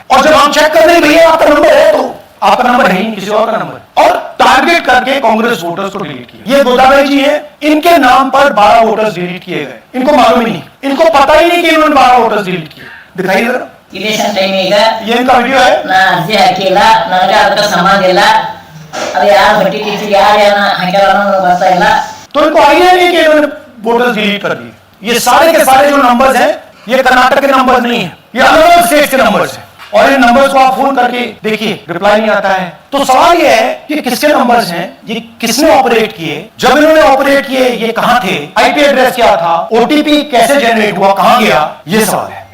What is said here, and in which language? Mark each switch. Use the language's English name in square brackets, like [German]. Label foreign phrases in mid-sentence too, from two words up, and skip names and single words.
[Hindi] और जब हम चेक कर रहे हैं भैया आपका नंबर है, तो आपका नंबर है ही किसी और का नंबर। और टारगेट करके कांग्रेस वोटर्स को डिलीट किया। ये गोदावरी जी हैं, इनके नाम पर 12 [English] voters delete [Hindi] किए गए। इनको मालूम ही नहीं, इनको पता ही नहीं कि इन्होंने 12 [English] voters delete [Hindi] किए। दिखाइए जरा, [English] election time ಈಗ [Hindi] ये इनका वीडियो है। [Kannada] ನಾ ಅರ್ಜಿ ಹಾಕಿಲ್ಲ, ನನಗೆ ಅದಕ್ಕೆ ಸಂಬಂಧ ಇಲ್ಲ, ಅದು ಯಾರು ಭಟ್ಟಿ ಟೀಚರ್ ಯಾರು ಹಾಕ್ಯಾರ ಅನ್ನೋದು ಗೊತ್ತಾ ಇಲ್ಲ। [Hindi] तो इनको आइडिया नहीं कि इन्होंने [English] voters delete [Hindi] कर दिए। ये सारे के सारे जो नंबर्स हैं ये कर्नाटक के नंबर नहीं है, ये अलग अलग स्टेट के नंबर्स हैं। और इन नंबर्स को आप फोन करके देखिए, रिप्लाई नहीं आता है। तो सवाल ये है कि किसके नंबर्स हैं, ये किसने ऑपरेट किए, जब इन्होंने ऑपरेट किए ये कहां थे, [English] IP address [Hindi] क्या था, ओटीपी कैसे जनरेट हुआ, कहां गया, ये सवाल है।